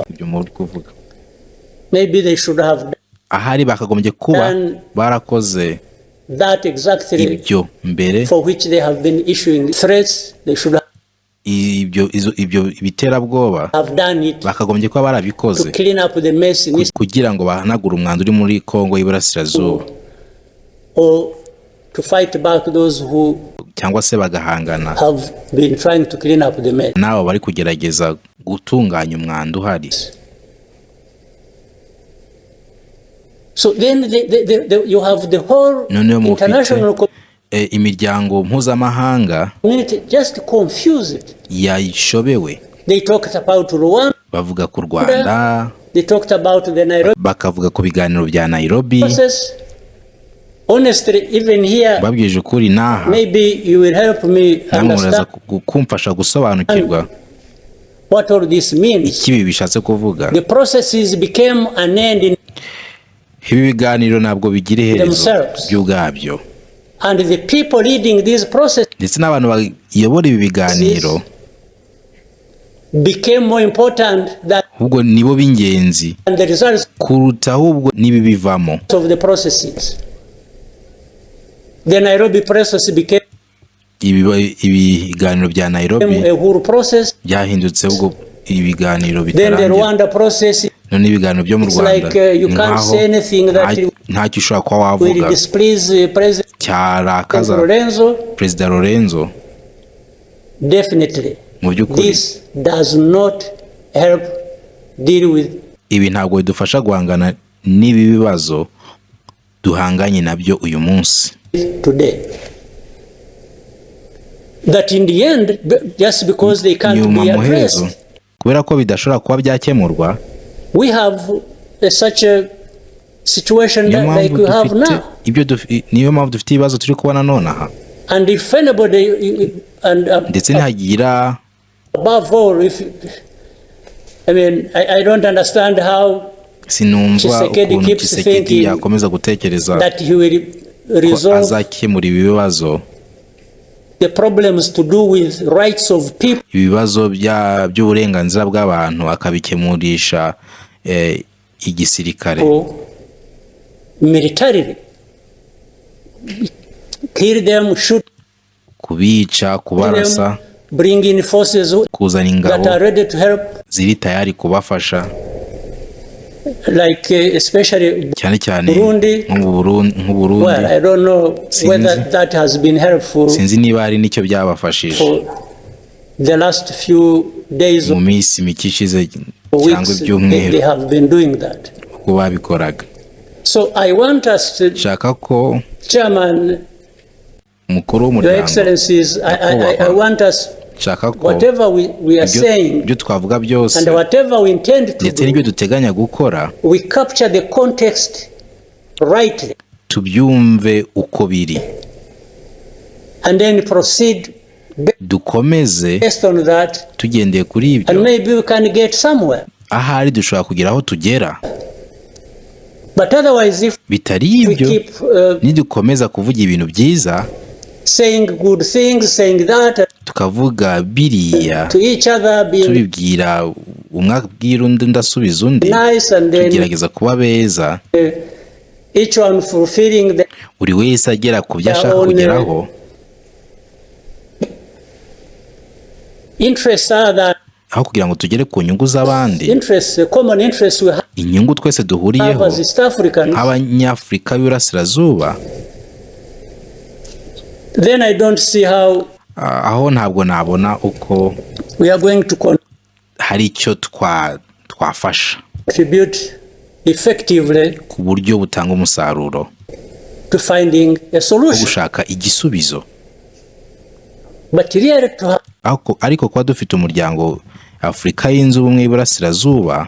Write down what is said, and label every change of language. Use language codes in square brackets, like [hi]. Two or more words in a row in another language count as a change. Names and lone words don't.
[rw] ibyo muri kuvuga. [en] Maybe they should have [rw] Ahari bakagombye kuba [en] done [rw] barakoze [en] that exactly [rw] ibyo mbere, [en] for which they have been issuing threats. They should [rw] ibyo biterabwoba [en] have done it [rw] bakagombye kuba [en] to [rw] barabikoze [en] clean up the mess in East, [rw] kugira ngo bahanagure umwanda uri muri Kongo y'Iburasirazuba, [en] or to fight back those who [rw] cyangwa se bagahangana [en] have been trying to clean up the mess. [rw] n'abo bari kugerageza gutunganya umwanda uhari. [en] So then you have the whole [rw] Noneho [en] international [rw] imiryango mpuzamahanga [en] community just confused. [rw] yayishobewe, [en] They talked about Rwanda, [rw] bavuga ku Rwanda, [en] they talked about the Nairobi [rw] bakavuga ku biganiro bya Nairobi. [en] process. Honestly, even here, [rw] Babwije ukuri naha, [en] maybe you will help me [rw] namwe muraza [en] understand [rw] kumfasha gusobanukirwa [en] what all this means. [rw] ikibi bishatse kuvuga. [en] The processes became an end in [rw] Ibi biganiro ntabwo bigira iherezo [en] themselves. [rw] by'ubwabyo, [en] And the people leading these processes [rw] ndetse n'abantu bayobora ibi biganiro [en] became more important than [rw] ahubwo nibo b'ingenzi [en] the results [rw] kuruta ahubwo n'ibi bivamo. [en] of the processes. The Nairobi process became [rw] ibiganiro bya Nairobi [en] a whole process. [rw] byahindutse ahubwo ibiganiro [en] Then the [rw] bitarangira. [en] Rwanda process [rw] none ibiganiro byo mu [en] It's [rw] Rwanda [en] like you can't say anything that [rw] ntacyo ushobora kuba [en] will [rw] wavuga [en] displease President [rw] cyarakaza [en] Lorenzo. [rw] Perezida Lorenzo. [en] Definitely, [rw] Mu by'ukuri [en] this does not help deal with [rw] ibi ntabwo bidufasha guhangana n'ibi bibazo duhanganye nabyo uyu munsi. [en] today. That in the end, just because they can't [rw] Nyuma [en] be [rw] muhezo [en] addressed, [rw] kubera ko bidashobora kuba byakemurwa, [en] we have such a situation [rw] niyo [en] like [rw] mpamvu [en] we have [rw] dufite [en] now. [rw] niyo mpamvu dufite ibibazo turi kubona nonaha. [en] And if anybody, and [rw] ndetse ntihagira [en] above all, if I mean, I don't understand how [rw] sinumva [en] Tshisekedi [rw] ukuntu [en] keeps [rw] Tshisekedi [en] thinking [rw] yakomeza gutekereza [en] that he will [rw] ko [en] resolve [rw] azakemura ibi bibazo, [en] the problems to do with rights of people [rw] ibibazo by'uburenganzira bw'abantu akabikemurisha igisirikare, [en] militarily. Kill them, shoot [rw] kubica, kubarasa, [en] them, bring in forces [rw] kuzana [en] that [rw] ingabo [en] are ready to help, [rw] ziri tayari kubafasha, [en] like especially [rw] cyane cyane [en] Burundi. [rw] nk'Uburundi. [en] Well, I don't know whether that has been helpful [rw] sinzi niba ari nicyo byabafashije [en] for the last few days [rw] mu [en] or [rw] minsi mike ishize cyangwa [en] weeks. They [rw] ibyumweru [en] have been doing that. [rw] uko babikoraga. [en] So I want us to, [rw] nshaka ko [en] Chairman, [rw] umukuru [en] Your [rw] w'umuryango, [en] Excellencies, I want us, [rw] nshaka ko [en] whatever we are saying [rw] ibyo twavuga byose [en] and whatever we intend to [rw] ndetse n'ibyo [en] do, [rw] duteganya gukora [en] we capture the context rightly [rw] tubyumve uko biri, [en] and then proceed [rw] dukomeze [en] based on that, [rw] tugendeye kuri [en] and [rw] ibyo, [en] maybe we can get somewhere. [rw] ahari dushobora kugira aho tugera. [en] But otherwise, if [rw] bitari [en] we [rw] ibyo [en] keep [rw] nidukomeza kuvuga ibintu byiza, [en] saying good things, saying that [rw] tukavuga biriya, [en] to each other, being [rw] tubibwira umwe abwira undi undi asubiza undi, [en] nice, and then [rw] tugerageza kuba beza, [en] each one fulfilling the [rw] buri wese agera ku byo ashaka kugeraho, [en] interests are that [rw] aho kugira ngo tugere ku nyungu z'abandi, [en] interests, common interests we have [rw] inyungu twese duhuriyeho [en] as East Africans. [rw] nk'Abanyafurika b'Iburasirazuba. [en] Then I don't see how [rw] aho ntabwo nabona uko [en] we are going to [rw] hari icyo twafasha [en] contribute effectively [rw] ku buryo butanga umusaruro [en] to finding a [rw] wo [en] solution. [rw] gushaka igisubizo. [en] But really to have [rw] ariko kuba dufite umuryango Afurika yunze ubumwe y'Iburasirazuba